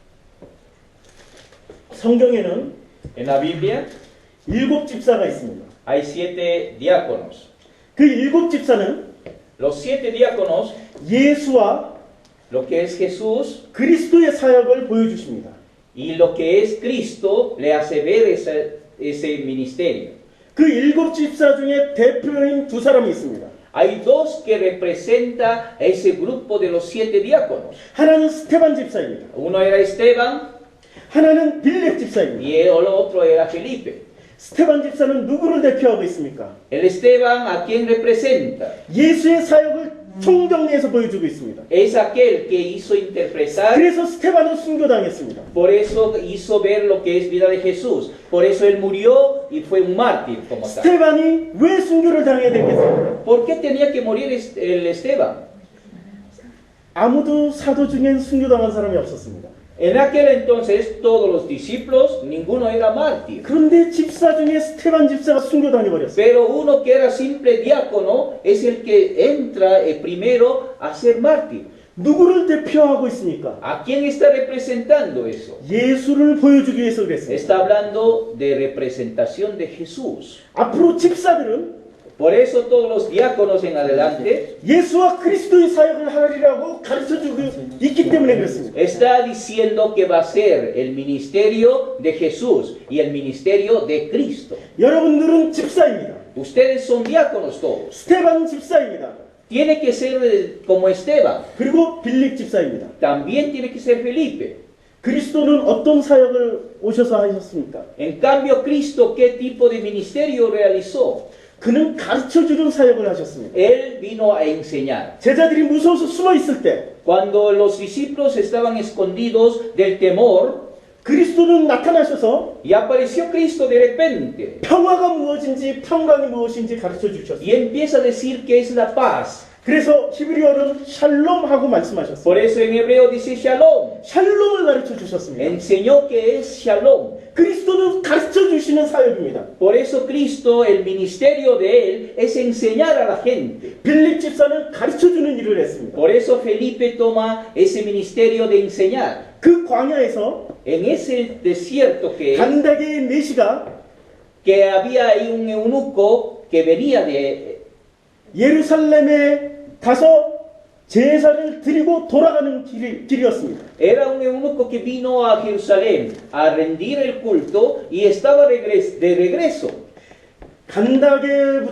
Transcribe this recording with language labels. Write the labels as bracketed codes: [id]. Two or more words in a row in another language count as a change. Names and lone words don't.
[ko] 성경에는 [es] En la Biblia [ko] 7 집사가 있습니다. [es] hay 7 diáconos. [ko] 그 7 집사는 [es] Los 7 diáconos, [ko] 예수와 [es] lo que es Jesús [ko] 그리스도의 사역을 보여주십니다. [es] y lo que es Cristo, le hace ver ese ministerio. [ko] 그 7 집사 중에 대표인 2 사람이 있습니다. [es] Hay dos que representa a ese grupo de los 7 diáconos. [ko] 하나는 스테반 집사입니다. [es] Uno era Esteban [ko] 하나는 빌립 집사입니다. [es] y el otro era Felipe. [ko] 스테반 집사는 누구를 대표하고 있습니까? [es] El Esteban, ¿a quién representa? [ko] 예수의 사역을 총정리해서 보여주고 있습니다. [es] Es aquel que hizo interpretar, [ko] 그래서 스테반은 순교당했습니다. [es] por eso hizo ver lo que es vida de Jesús. Por eso él murió y fue un mártir como tal. [ko] 스테반이 왜 순교를 당해야 됐겠습니까? [es] ¿Por qué tenía que morir el Esteban? [ko] 아무도 사도 중엔 순교당한 사람이 없었습니다. [es] En aquel entonces todos los discípulos, ninguno era mártir. [ko] 그런데 집사 중에 스테반 집사가 순교당해버렸어요. [es] Pero uno que era simple diácono es el que entra primero a ser mártir. [ko] 누구를 대표하고 있습니까? [es] ¿A quién está representando eso? [ko] 예수를 보여주기 위해서 그랬습니다. [es] Está hablando de representación de Jesús. [ko] 앞으로 집사들은 [es] Por eso todos los diáconos en adelante [ko] 예수와 그리스도의 사역을 하리라고 가르쳐주고 있기 때문에 그렇습니다. [es] está diciendo que va a ser el ministerio de Jesús y el ministerio de Cristo. [ko] 여러분들은 집사입니다. [es] Ustedes son diáconos todos. [ko] 스테반 집사입니다. [es] Tiene que ser como Esteban. [ko] 그리고 빌립 집사입니다. [es] También tiene que ser Felipe. [ko] 그리스도는 어떤 사역을 오셔서 하셨습니까? [es] En cambio, Cristo, ¿qué tipo de ministerio realizó? [ko] 그는 가르쳐주는 사역을 하셨습니다. [es] Él vino a enseñar. [ko] 제자들이 무서워서 숨어 있을 때 [es] Cuando los discípulos estaban escondidos del temor, [ko] 그리스도는 나타나셔서 [es] y apareció Cristo de repente, [ko] 평화가 무엇인지 평강이 무엇인지 가르쳐 주셨어요. [es] y empieza a decir que es la paz. [ko] 그래서 히브리어는 샬롬하고 [es] Por [ko] 말씀하셨어요. [es] eso en hebreo dice Shalom. [ko] 샬롬을 가르쳐 주셨습니다. [es] Enseñó que es Shalom. [ko] 그리스도는 가르쳐 주시는 사역입니다. [es] Por eso Cristo, el ministerio de Él, es enseñar a la gente. [ko] 빌립 집사는 가르쳐 주는 일을 했습니다. [es] Por eso Felipe toma ese ministerio de enseñar. [ko] 그 광야에서 [es] En ese desierto [ko] 간다게의 메시가 [es] que había ahí un eunuco que venía de... [ko] 예루살렘에 가서 제사를 드리고 돌아가는 길이었습니다. [es] Era un eunuco que vino a Jerusalén a rendir el culto y estaba de regreso.